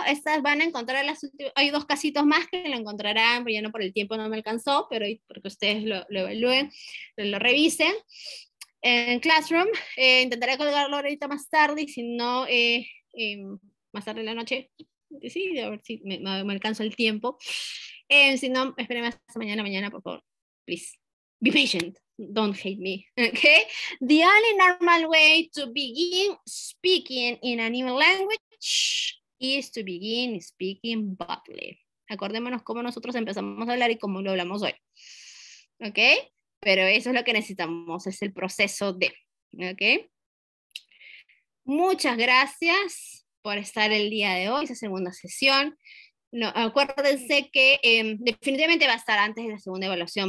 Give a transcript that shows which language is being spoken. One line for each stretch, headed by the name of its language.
Spanish: Estas van a encontrar hay 2 casitos más que lo encontrarán, pero ya no por el tiempo no me alcanzó, pero porque ustedes lo evalúen, lo revisen. En Classroom, intentaré colgarlo ahorita más tarde, y si no, más tarde en la noche, sí, a ver si me alcanzo el tiempo. Si no, espérenme hasta mañana, por favor.
English: Please, be patient. Don't hate me, okay? The only normal way to begin speaking in a new language is to begin speaking boldly.
Spanish: Acordémonos cómo nosotros empezamos a hablar y cómo lo hablamos hoy, ¿ok? Pero eso es lo que necesitamos, es el proceso de, ¿ok? Muchas gracias por estar el día de hoy, esa segunda sesión. No, acuérdense que definitivamente va a estar antes de la segunda evaluación.